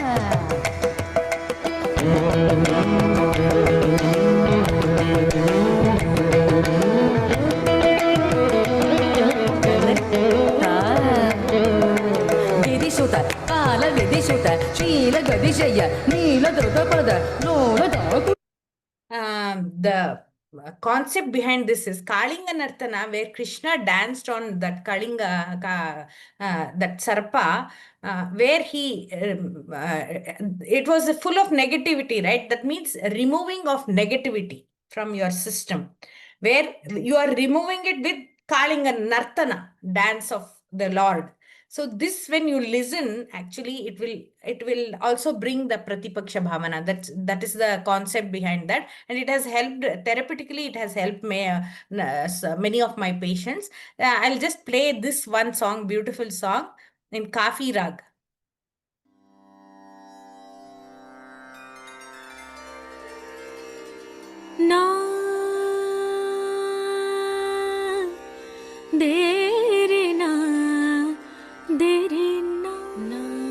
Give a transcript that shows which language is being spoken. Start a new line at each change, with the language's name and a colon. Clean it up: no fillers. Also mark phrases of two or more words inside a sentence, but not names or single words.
Sanskrit: ವಿಧಿಸುತ ಕಾಲ ವಿಧಿಸುತ ಶೀಲ ಗದಿಶಯ ನೀಲ ಧೃತ ಪದ ಲೋಲ ತತಕು
English: The concept behind this is Kalinga Nartana, where Krishna danced on that Kalinga, that Sarpa, where he, it was full of negativity, right? That means removing of negativity from your system, where you are removing it with Kalinga Nartana, dance of the Lord. So this, when you listen, actually it will also bring the
Sanskrit: प्रतिपक्ष भावना.
English: That is the concept behind that, and it has helped therapeutically. It has helped me, many of my patients. I'll just play this one song, beautiful song in Kafi Rag. ना देरे ना देरे ना ना